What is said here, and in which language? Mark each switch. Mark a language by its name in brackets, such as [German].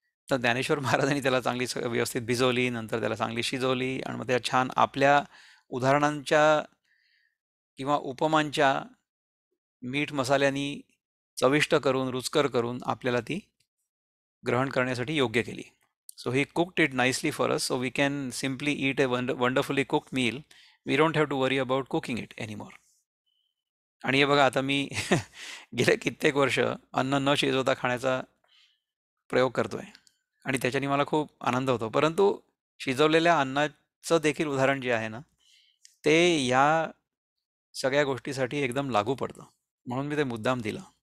[Marathi] तर ज्ञानेश्वर महाराजांनी त्याला चांगली व्यवस्थित भिजवली, नंतर त्याला चांगली शिजवली आणि मग त्या छान आपल्या उदाहरणांच्या किंवा उपमांच्या मीठ मसाल्यांनी चविष्ट करून, रुचकर करून आपल्याला ती ग्रहण करण्यासाठी योग्य केली. [English] So he cooked it nicely for us, so we can simply eat a wonderfully cooked meal. We don't have to worry about cooking it anymore. [Marathi] आणि हे बघा, आता मी गेले कित्येक वर्ष अन्न न शिजवता खाण्याचा प्रयोग करतोय आणि त्याच्याने मला खूप आनंद होतो. परंतु शिजवलेल्या अन्नाचं देखील उदाहरण जे आहे ना, ते या सगळ्या गोष्टीसाठी एकदम लागू पडतं. म्हणून मी ते मुद्दाम दिलं.